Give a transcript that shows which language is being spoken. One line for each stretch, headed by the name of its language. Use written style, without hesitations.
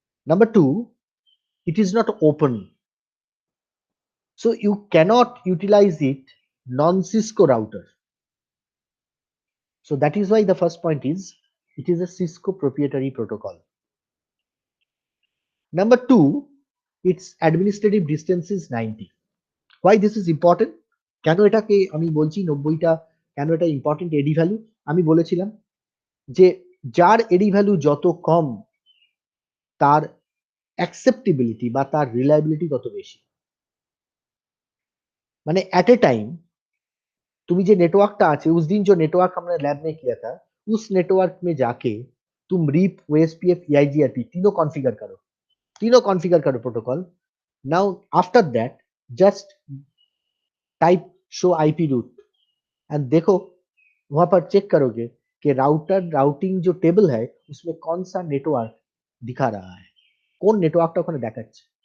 English: Number two, it is not open. So you cannot utilize it non-Cisco router. So that is why the first point is, it is a Cisco proprietary protocol. Number two, its administrative distance is 90. Why this is important?
Bangla: কেন এটাকে আমি বলছি 90টা, কেন এটা important এডি value? আমি বলেছিলাম যে যার এডি ভ্যালু যত কম, তার অ্যাকসেপ্টেবিলিটি বা তার রিলায়েবিলিটি তত বেশি।
Hindi: মানে
English: at a time
Hindi: तुम्ही जे नेटवर्कটা আছে, उस दिन जो नेटवर्क हमने लैब में किया था, उस नेटवर्क में जाके तुम RIP, OSPF, EIGRP तीनों कॉन्फ़िगर करो protocol.
English: now after that just type show IP route and
Hindi: देखो, वहां पर चेक करोगे कि राउटिंग जो टेबल है उसमें कौन सा नेटवर्क दिखा रहा है,
Bangla: কোন নেটওয়ার্কটা ওখানে দেখাচ্ছে।